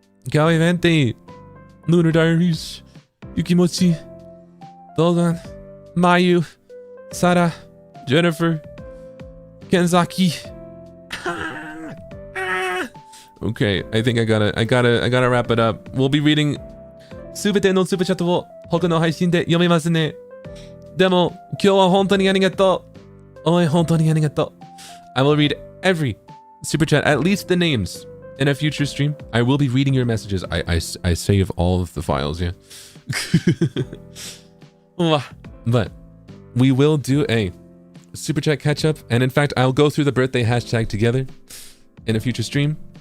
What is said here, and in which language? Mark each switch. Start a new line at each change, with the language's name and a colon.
English: Gawi Vente. Lunar Diaries. Yukimochi. Dogan. Mayu. Sara. Jennifer. Kenzaki. Okay, I think I gotta wrap it up. We'll be reading
Japanese: すべてのスーパーチャットを他の配信で読みますね。でも今日は本当にありがとう。おい、本当にありがとう。
English: I will read every super chat, at least the names, in a future stream. I will be reading your messages. I save all of the files, yeah. But we will do a super chat catch up, and in fact, I'll go through the birthday hashtag together in a future stream.